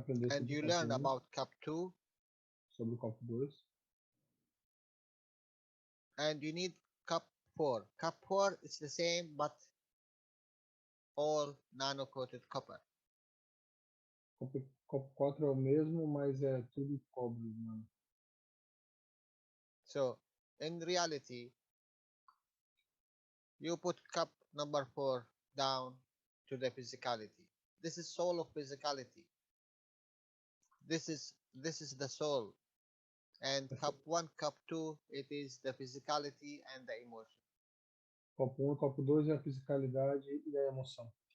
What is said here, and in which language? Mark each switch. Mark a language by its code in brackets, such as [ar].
[en] And you learned about cup 2. [pt] Sobre o copo 2. [en] And you need cup 4. Cup 4 is the same, but all nano-coated copper. [pt] Copo 4 é o mesmo, mas é tudo cobre, mano. [en] So, in reality, you put cup number 4 down to the physicality. This is soul of physicality. This is the soul. And cup 1, cup 2, it is the physicality and the emotion. [pt] Copo 1 e copo 2 é a fisicalidade e a emoção.